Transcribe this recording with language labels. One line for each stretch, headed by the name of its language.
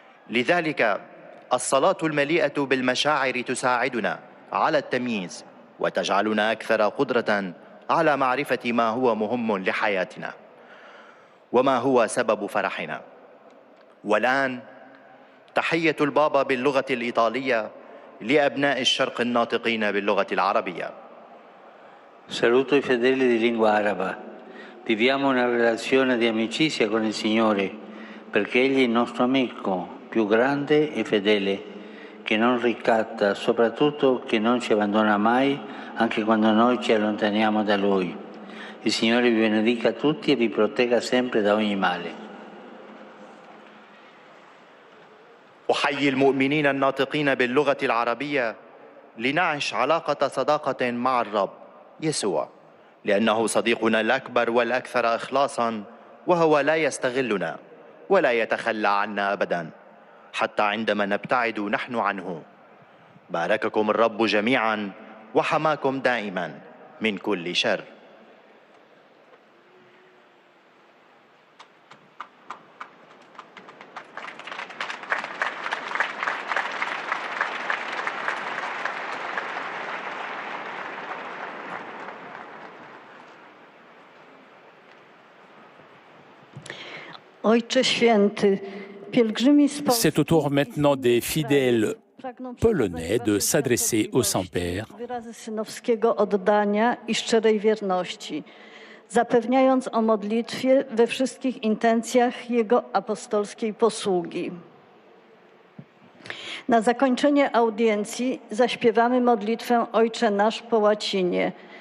Arabic: لذلك الصلاة المليئة بالمشاعر تساعدنا على التمييز وتجعلنا أكثر قدرة على معرفة ما هو مهم لحياتنا وما هو سبب فرحنا. والآن تحية البابا باللغة الإيطالية لأبناء الشرق الناطقين باللغة العربية.
Italian: Saluto i fedeli di lingua araba. Viviamo una relazione di amicizia con il Signore, perché Egli è il nostro amico più grande e fedele, che non ricatta, soprattutto che non ci abbandona mai, anche quando noi ci allontaniamo da Lui. Il Signore vi benedica tutti e vi protegga sempre da ogni male.
Arabic: أحيي المؤمنين الناطقين باللغة العربية لنعش علاقة صداقة مع الرب يسوع، لأنه صديقنا الأكبر والأكثر إخلاصا، وهو لا يستغلنا ولا يتخلى عنا أبدا، حتى عندما نبتعد نحن عنه. بارككم الرب جميعا وحماكم دائما من كل شر.
Polish: Ojcze Święty, pielgrzymi z Polski
French: C'est au tour maintenant des fidèles polonais de s'adresser au Saint-Père.
Polish: Wyrazy synowskiego oddania i szczerej wierności, zapewniając o modlitwie we wszystkich intencjach Jego apostolskiej posługi. Na zakończenie audiencji zaśpiewamy modlitwę Ojcze Nasz po łacinie.